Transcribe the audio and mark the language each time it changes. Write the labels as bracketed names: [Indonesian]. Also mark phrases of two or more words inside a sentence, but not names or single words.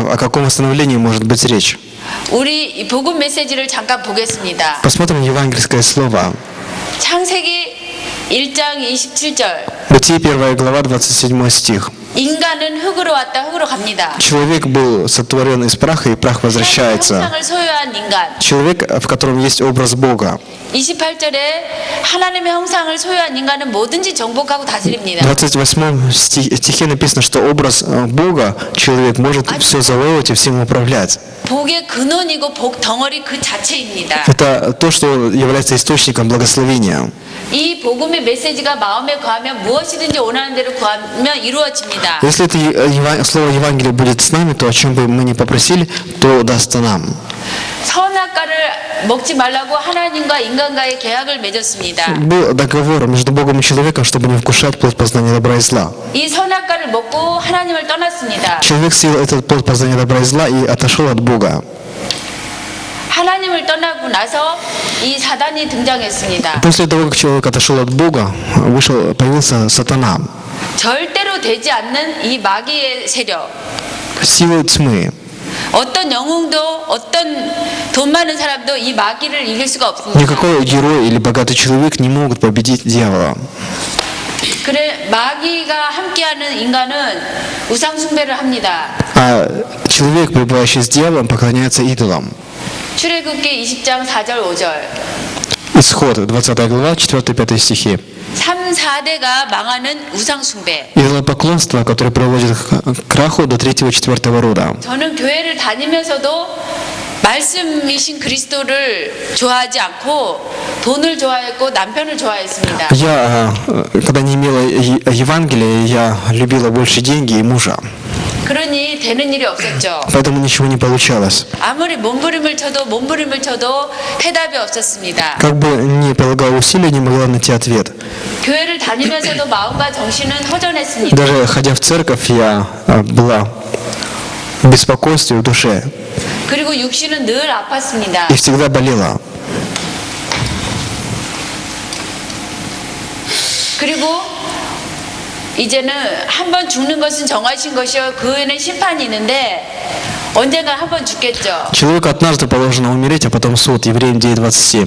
[Russian] О каком восстановлении может быть речь? [Korean] 우리 이 복음 메시지를 잠깐 보겠습니다. [Russian] Посмотрим евангельское слово. [Korean] 창세기 1장 27절. [Russian] Бытие 1 глава 27 стих. [Korean] 인간은 흙으로 왔다 흙으로 갑니다. [Russian] Человек был сотворен из праха, и прах возвращается. [Korean] 형상을 소유한 인간. [Russian] Человек, в котором есть образ Бога. [Korean] 28절에 하나님의 형상을 소유한 인간은 뭐든지 정복하고 다스립니다. [Russian] В 28 стихе написано, что образ Бога человек может все завоевывать и всем управлять. [Korean] 복의 근원이고 복 덩어리 그 자체입니다. [Russian] Это то, что является источником благословения. [Korean] 이 복음의 메시지가 마음에 거하면 무엇이든지 원하는 대로 구하면 이루어집니다. [Russian] Если это слово Евангелия будет с нами, то о чем бы мы ни попросили, то дастся нам. [Korean] 선악과를 먹지 말라고 하나님과 인간과의 계약을 맺었습니다. [Russian] Был договор между Богом и человеком, чтобы не вкушать плод познания добра и зла. [Korean] 이 선악과를 먹고 하나님을 떠났습니다. [Russian] Человек съел этот плод познания добра и зла и отошел от Бога. [Korean] 하나님을 떠나고 나서 이 사단이 등장했습니다. [Russian] После того, как человек отошел от Бога, появился сатана, [Korean] 절대로 되지 않는 이 마귀의 세력. [Russian] силы тьмы. [Korean] 어떤 영웅도 어떤 돈 많은 사람도 이 마귀를 이길 수가 없습니다. [Russian] Никакой герой или богатый человек не могут победить дьявола. [Korean] 그래 마귀가 함께하는 인간은 우상 숭배를 합니다. [Russian] А человек, пребывающий с дьяволом, поклоняется идолам. [Korean] 출애굽기 20장 4절 5절. [Russian] Исход, 20 глава, 4-5 стихи. [Korean] 3, 4대가 망하는 우상 숭배. [Russian] Идолопоклонство, которое приводит к краху до 3-4 рода. [Korean] 저는 교회를 다니면서도 말씀이신 그리스도를 좋아하지 않고 돈을 좋아했고 남편을 좋아했습니다. [Russian] Я, когда не имела Евангелия, я любила больше деньги и мужа. [Korean] 그러니 되는 일이 없었죠. [Russian] Поэтому ничего не получалось. [Korean] 아무리 몸부림을 쳐도 해답이 없었습니다. [Russian] Как бы ни прилагала усилия, не могла найти ответ. [Korean] 교회를 다니면서도 마음과 정신은 허전했습니다. [Russian] Даже ходя в церковь, я была в беспокойстве в душе [Korean] 그리고 육신은 늘 아팠습니다. [Russian] и всегда болела. [Korean] 그리고 이제는 한 번 죽는 것은 정하신 것이요 그 후에는 심판이 있는데 언젠가 한 번 죽겠죠. [Russian] Человеку однажды положено умереть, а потом суд. Евреям 9:27.